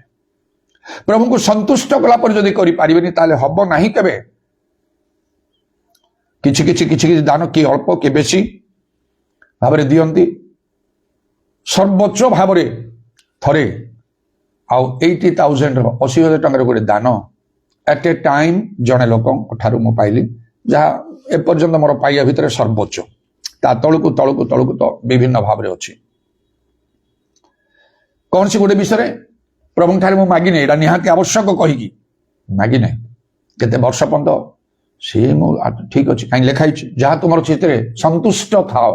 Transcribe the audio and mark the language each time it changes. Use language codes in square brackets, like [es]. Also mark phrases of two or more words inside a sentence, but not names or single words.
[or] ପ୍ରଭୁଙ୍କୁ ସନ୍ତୁଷ୍ଟ କଲା ପରେ ଯଦି କରିପାରିବେନି ତାହେଲେ ହବ ନାହିଁ କେବେ। କିଛି କିଛି କିଛି କିଛି ଦାନ କିଏ ଅଳ୍ପ କିଏ ବେଶୀ ଭାବରେ ଦିଅନ୍ତି। ସର୍ବୋଚ୍ଚ ଭାବରେ ଥରେ ଆଉ 80,000 80,000 ଟଙ୍କାର ଗୋଟେ ଦାନ [en] at a time [or] ଜଣେ ଲୋକଙ୍କ ଠାରୁ ମୁଁ ପାଇଲି, ଯାହା ଏପର୍ଯ୍ୟନ୍ତ ମୋର ପାଇବା ଭିତରେ ସର୍ବୋଚ୍ଚ। ତା ତଳକୁ ତଳକୁ ତଳକୁ ତ ବିଭିନ୍ନ ଭାବରେ ଅଛି। କୌଣସି ଗୋଟେ ବିଷୟରେ ପ୍ରଭୁଙ୍କ ଠାରେ ମୁଁ ମାଗିନି, ଏଇଟା ନିହାତି ଆବଶ୍ୟକ କହିକି ମାଗିନାହିଁ। କେତେ ବର୍ଷ ପର୍ଯ୍ୟନ୍ତ ସିଏ ମୁଁ ଠିକ ଅଛି, କାହିଁକି ଲେଖା ହେଇଛି ଯାହା ତୁମର ସେଥିରେ ସନ୍ତୁଷ୍ଟ ଥାଅ।